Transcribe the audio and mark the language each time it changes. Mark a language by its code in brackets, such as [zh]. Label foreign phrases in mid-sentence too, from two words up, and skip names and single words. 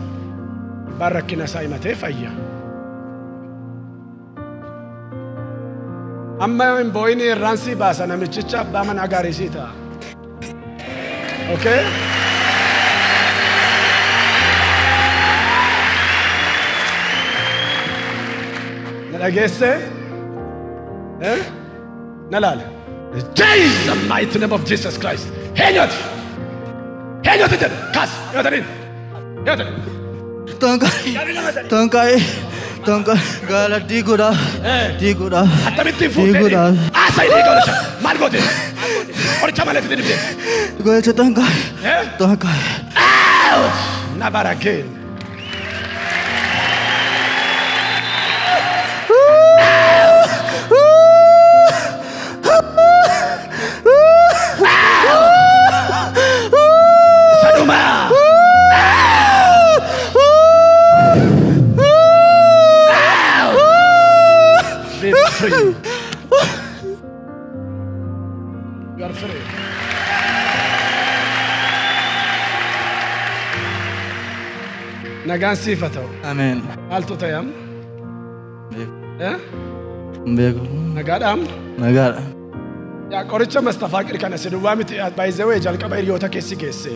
[om] Abbaan rakkina isaa himatee fayya. Amma hin boo'ini irraan sii baasa namichicha abbaa manaa gaarii sii ta'a. Okay? Na dhageesse? Na laala. [en] Jesus, the mighty name of Jesus Christ. [om] Heenyoti! Heenyoti jedhu! Kaas! Yootaniin! Yootaniin! Tonka gaala diiguudha. Diiguudha. Akkamittiin fuutee? Aasaayi diiga horicha! Maal goote? Horicha malee fitee dibdee? Gocha tonka. Tonka. [en] Out! Never again. Saduma! Be free. You are free. [om] Nagaan siif haa ta'u. Ameen. Maaltu ta'e amma? Beeku. Nagaadhaam? Nagaadha. Yaa qoricha Mastafaa Qiri kana si duwwaa miti baay'izawee jalqaba hiriyoota keessi geesse.